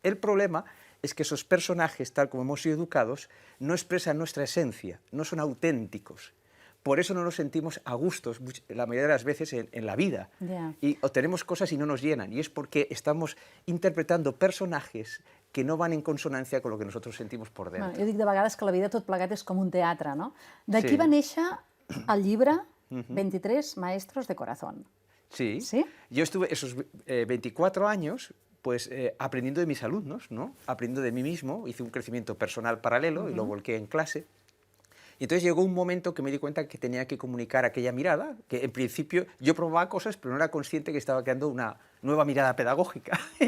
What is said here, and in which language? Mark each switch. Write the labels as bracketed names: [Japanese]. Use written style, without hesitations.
[Spanish] El problema es que esos personajes, tal como hemos sido educados, no expresan nuestra esencia, no son auténticos. Por eso no nos sentimos a gustos la mayoría de las veces en la vida. Y obtenemos cosas y no nos llenan. Y es porque estamos interpretando personajes que no van en consonancia con lo que nosotros sentimos por dentro. [Catalan] Jo dic de vegades que la vida tot plegat és com un teatre, no? D'aquí va néixer el llibre 23 Maestros de Corazón. [Spanish] Sí. ¿Sí? Yo estuve esos 24 años pues aprendiendo de mis alumnos, ¿no? Aprendiendo de mí mismo, hice un crecimiento personal paralelo y lo volqué en clase. Y entonces llegó un momento que me di cuenta que tenía que comunicar aquella mirada, que en principio yo probaba cosas, pero no era consciente que estaba creando una nueva mirada pedagógica.